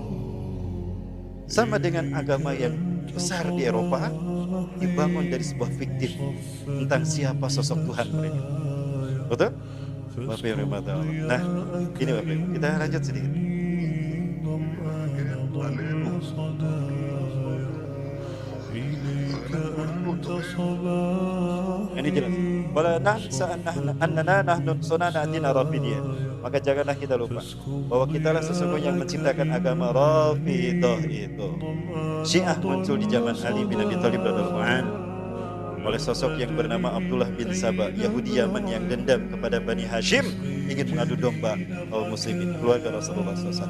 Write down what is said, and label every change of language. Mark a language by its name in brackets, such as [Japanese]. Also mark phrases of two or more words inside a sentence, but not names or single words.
[Indonesian] Sama dengan agama yang besar di Eropa, dibangun dari sebuah fiktif tentang siapa sosok Tuhan mereka. Betul? Bapak Ibu, nah ini Bapak Ibu, kita lanjut sedikit. [Hebrew] עלינו. ואנחנו טועים. [Indonesian] Ini jelas. [Arabic] ولا ننسى أننا نحن صنعنا دين رافضية. [Indonesian] Maka janganlah kita lupa bahwa kitalah sesungguhnya yang menciptakan agama Rafidah itu. Syiah muncul di zaman Ali bin Abi Thalib [Arabic] رضي الله عنه [Indonesian] oleh sosok yang bernama Abdullah bin Saba, Yahudi Yaman yang dendam kepada Bani Hashim, ingin mengadu domba kaum muslimin, keluarga Rasulullah SAW.